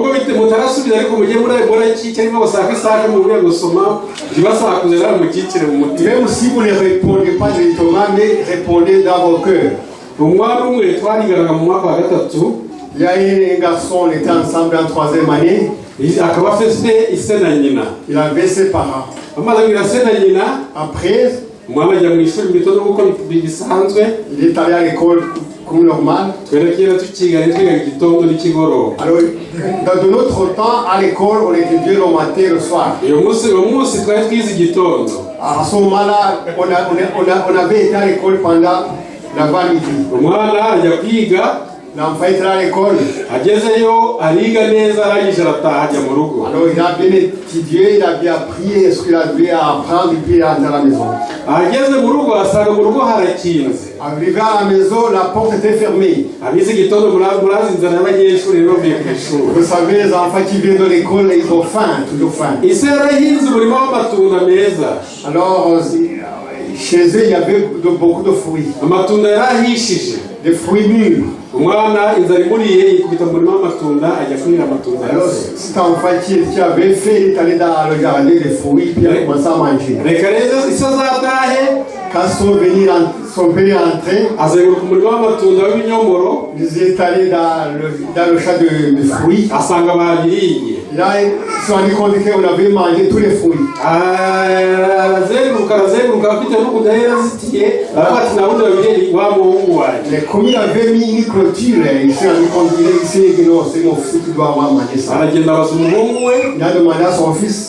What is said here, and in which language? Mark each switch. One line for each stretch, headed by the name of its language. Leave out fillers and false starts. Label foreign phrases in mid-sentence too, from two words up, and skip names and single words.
French: Même si vous ne répondez pas directement, mais répondez dans vos cœurs. Il y a un garçon, on était ensemble en 3e année. Il avait ses parents. Après,
Kinyarwanda: umwana ajya mu ishuri mu gitondo kuko bisanzwe.
French: Il est allé à l'école comme normal.
Kinyarwanda: Twere kera tukiga twiga igitondo n'ikigoroba.
French: Alors, dans notre temps, à l'école, on étudiait le matin et le soir.
Kinyarwanda: Uyu munsi twari twize igitondo.
French: À ce moment-là, on avait été à l'école pendant l'avant-midi.
Kinyarwanda: Umwana ajya kwiga.
French: L'enfant était à l'école.
Kinyarwanda: Agezeyo ariga neza arangije arataha ajya mu rugo.
French: Alors il a bien étudié, il a bien appris ce qu'il avait à apprendre et puis il est rentré à la maison.
Kinyarwanda: Ageze mu rugo asanga mu rugo harakinze.
French: Arrivé à la maison, la porte était fermée.
Kinyarwanda: Abize igitondo murazi inzara y'abanyeshuri bavuye ku ishuri.
French: Vous savez, les enfants qui viennent de l'école, ils ont faim, toujours faim.
Kinyarwanda: Ise yarahinze umurima w'amatunda meza.
French: Alors chez eux, il y avait beaucoup de fruits.
Kinyarwanda: Amatunda yarahishije.
French: Des fruits mûrs.
Kinyarwanda: Umwana inzara imuriye yikubita mu murima w'amatunda ajya kurira amatunda.
French: Alors cet enfant qui avait fait, il est allé dans le jardin des fruits puis il a commencé à manger.
Kinyarwanda: Reka rero ise azatahe.
French: Quand son père est rentré,
Kinyarwanda: azenguruka umurima w'amatunda w'ibinyomoro.
French: Ils étaient allés dans le champ de fruits.
Kinyarwanda: Asanga babiriye.
French: Là, ils se sont rendus compte qu'on avait mangé tous les fruits. Mais comme il avait mis une clôture, il s'est rendu compte qu'il dit non, c'est mon fils qui doit avoir mangé ça. Il a demandé à son fils.